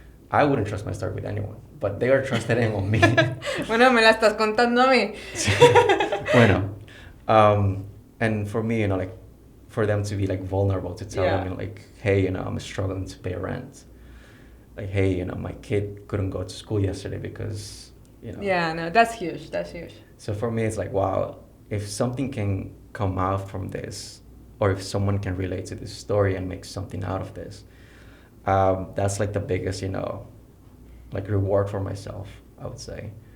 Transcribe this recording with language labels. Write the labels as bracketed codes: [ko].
[en] I wouldn't trust my story with anyone, but they are trusting on me. [es] Bueno, me la estás contando a mí. Sí. [en] Bueno, and for me, like, for them to be like vulnerable, to tell them, like, hey, I'm struggling to pay rent. Like, hey, my kid couldn't go to school yesterday because, Yeah, no, that's huge. So for me, it's like, wow, if something can come out from this, or if someone can relate to this story and make something out of this, that's like the biggest, like reward for myself, I would say.